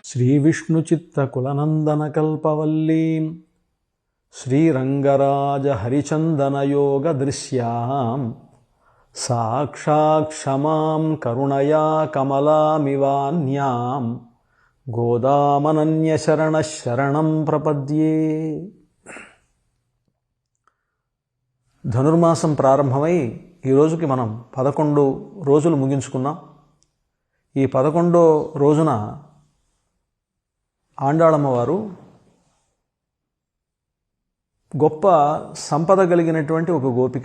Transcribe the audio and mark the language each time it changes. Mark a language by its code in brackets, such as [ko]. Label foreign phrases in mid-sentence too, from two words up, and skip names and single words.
[sa] श्रीविष्णुचित्तकुलनन्दनकल्पवल्लीं श्रीरङ्गराजहरिचन्दनयोगदृश्यां साक्षात् क्षमां करुणया कमलामिवान्यां गोदामनन्यशरणः शरणं प्रपद्ये. [te] ధనుర్మాసం ప్రారంభమై ఈ రోజుకి మనం 11 రోజులు ముగించుకున్నాం. ఈ 11వ రోజున ఆండాళమ్మవారు గొప్ప సంపద కలిగినటువంటి ఒక గోపిక.